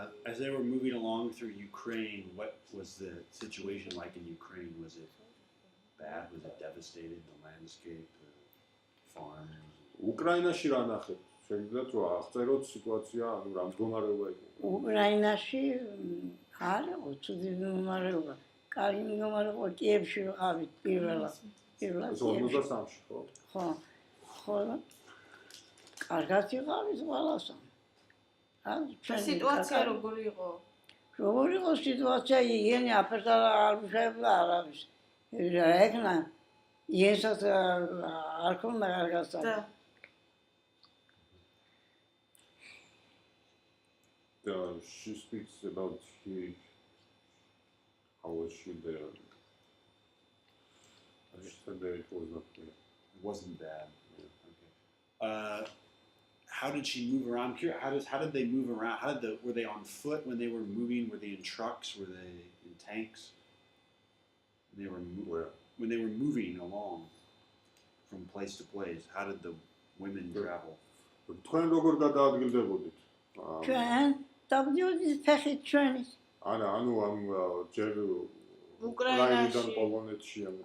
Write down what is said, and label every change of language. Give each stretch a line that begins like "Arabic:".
English: As they were moving along through Ukraine, what was the situation like in Ukraine? Was it bad? Was it devastated? The landscape, the farms?
Georgian: უკრაინაში რა ნახეთ? შეგიძლიათ რომ აღწეროთ სიტუაცია, ანუ რა მდგომარეობა იყო? უკრაინაში არ იყო ცუდი მდგომარეობა. კარგი მდგომარეობა კიევში ვიყავით პირველად. ეს 53-ში ხო? ხო. კარგად იყავით ყველასთან. სიტუაცია როგორი იყო? როგორი იყო სიტუაცია? იგენი აფერტა არ შეებდა არავის. ეგნა იესად არ ქონდა კარგად.
English: She speaks about how was she there. She said that it was not clear. It wasn't bad. Yeah. Okay. How did she move around? How did they move around? Were they on foot when they were moving? Were they in trucks? Were they in tanks? When they were moving along. from place to place? How did the women travel?
Georgian: თქვენ როგორ გადაადგილდებოდით? ჩვენ დავდიოდით ფეხით ჩვენი. ანუ ამ ჯერ უკრაინაში. უკრაინიდან პოლონეთში ამ